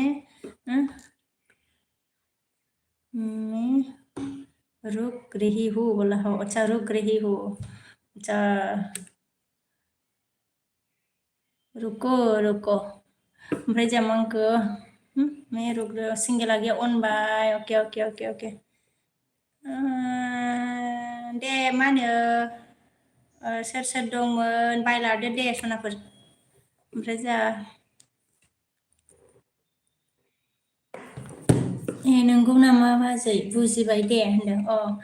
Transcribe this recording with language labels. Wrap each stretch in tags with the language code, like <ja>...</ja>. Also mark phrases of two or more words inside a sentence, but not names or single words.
<hi>मैं रुक रही हूँ बोला हो अच्छा रुक रही हूँ अच्छा रुको रुको</hi> <brx>ओमफ्राय जों आंखौ</brx> <hi>मैं रुक</hi> <brx>सिंगेला गैया अनबाय</brx> <en>OK OK OK OK</en> <brx>दे मा होनो सोर सोर दंमोन बाय लादो दे सनाफोर ओमफ्राय जोंहा ए नंगौ नामा बाजै बुजिबाय दे होनदों</brx>